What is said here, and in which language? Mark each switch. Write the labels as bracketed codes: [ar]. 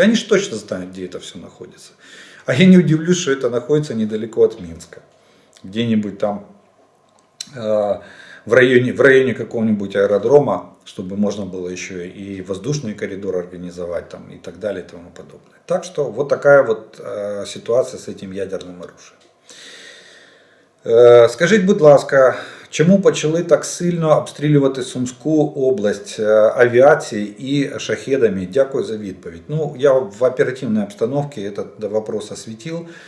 [ru] Они же точно знают, где это все находится. А я не удивлюсь, что это находится недалеко от Минска. Где-нибудь там в районе какого-нибудь аэродрома, чтобы можно было еще и воздушный коридор организовать там, и так далее и тому подобное. Так что вот такая вот ситуация с этим ядерним оружием. [uk] Скажіть, будь ласка, чому почали так сильно обстрілювати Сумську область авіацією і шахедами? Дякую за відповідь. [ru] Я в оперативной обстановке этот вопрос осветил.